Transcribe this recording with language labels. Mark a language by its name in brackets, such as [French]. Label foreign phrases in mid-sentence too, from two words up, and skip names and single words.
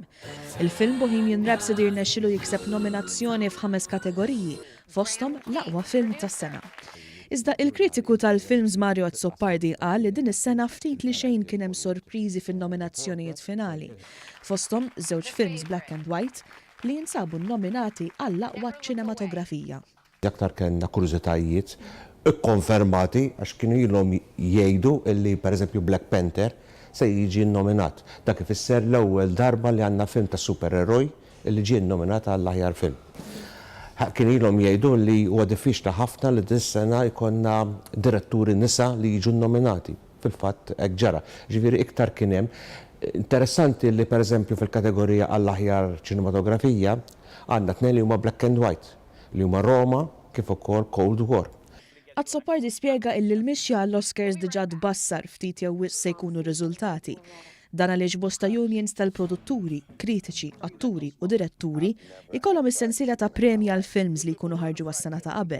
[Maltese] Il-film Bohemian Rhapsody rnexxielu jikseb nominazzjoni f'5 kategoriji, fosthom l-aqwa film tas-sena. Iżda il-kritiku tal-films Mario Azzopardi qal li din is-sena ftit li xejn kien hemm sorpriżi fin-nominazzjonijiet finali. Fosthom żewġ films [English] black and white [Maltese] li jinsabu nominati għall-aqwa ċinematografija. Aktar kellna kurżitajiet ikkonfermati għax kienu ilhom jgħidu illi pereżempju Black Panther se jiġi nominat. Dak ifisser l-ewwel darba li għandna film ta' supereroj illi ġie nominat għall-aħjar film. Kien ilhom jgħidu li huwa diffiċli ħafna li dis-sena jkollna diretturi nisa li jiġu nominati. Fil-fatt hekk ġara. Ġifieri iktar kien hemm. Interessanti li pereżempju fil-kategorija għall-aħjar ċinematografija għandna tnejn li huma [English] black and white, [Maltese] li huma Roma kif ukoll Cold War. Azzopardi spjega illi l-mixja għall-Oscars diġà tbassar ftit jew wisq se jkunu r-riżultati. Dan għaliex bosta unions tal-produtturi, kritiċi, atturi u diretturi ikollhom is-sensiela ta' premji għal films li jkunu ħarġu għas-sena ta' qabel.